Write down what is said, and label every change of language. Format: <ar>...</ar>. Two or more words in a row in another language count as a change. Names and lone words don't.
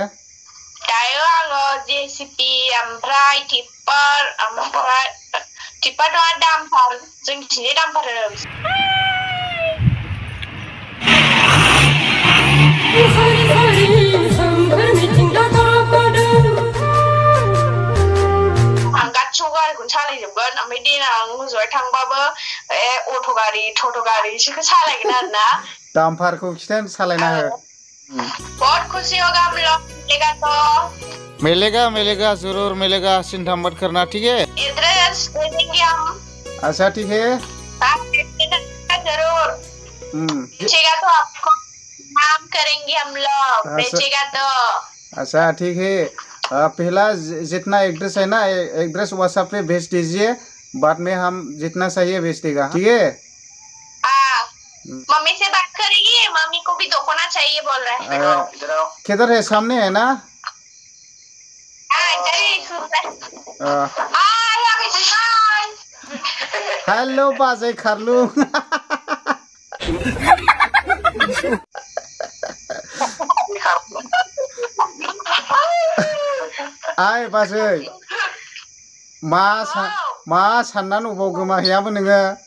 <brx>आङो JCB ओमफ्राय टिप्पार ओमफ्राय टिप्पार नङा डाम्पार जोंनिथिंजाय डाम्पार आं गासिबो गारिखौनो सालायजोबगोन ओमफ्राय देनां हजोंहाय थांबाबो अट' गारि टट' गारि बिसोरखौ सालायगोन आरोना डाम्पारखौ खिथान सालायना हो</brx> <hi>बहुत खुशी होगा हम लोग मिलेगा तो मिलेगा जरूर मिलेगा चिंता मत करना ठीक है एड्रेस दे देंगे हम अच्छा ठीक है जरूर बेचेगा तो आपको नाम करेंगे हम लोग बेचेगा तो अच्छा ठीक है पहला जितना एड्रेस है ना एड्रेस व्हाट्सएप पे भेज दीजिए बाद में हम जितना चाहिए भेज देगा ठीक है मम्मी से बात करेगी मम्मी को भी दोकोना चाहिए बोल रहे हैं किधर है सामने है ना</hi> <brx>हेलो बाजै खारलुं आइ बाजै मा साननानै अबाव गोमाहैयामोन नोङो?</brx>